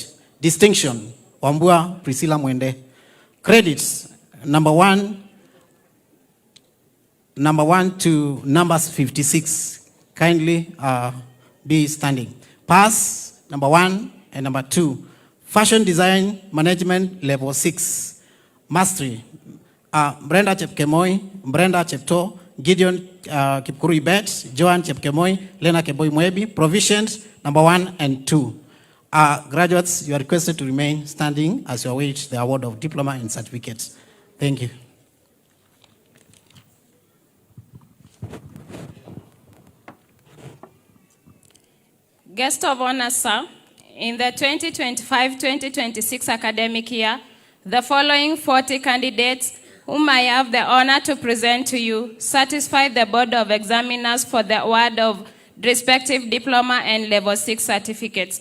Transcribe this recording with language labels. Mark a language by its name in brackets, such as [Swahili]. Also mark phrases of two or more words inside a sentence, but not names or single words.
[English] Distinction, Wambua Priscilla Mwende. Credits, number 1 to numbers 56. Kindly be standing. Pass, number 1 and number 2. Fashion Design Management, level 6. Mastery, Brenda Chepkemoi, Brenda Chepto, Gideon Kipchumba, Joan Chepkemoi, Lena Keboy Mwebi. Provisions, number 1 and 2. Graduates, you are requested to remain standing as you await the award of diploma and certificates. Thank you. Guest of honor, sir, in the 2025-2026 academic year, the following 40 candidates whom I have the honor to present to you satisfy the Board of Examiners for the award of respective diploma and level 6 certificates.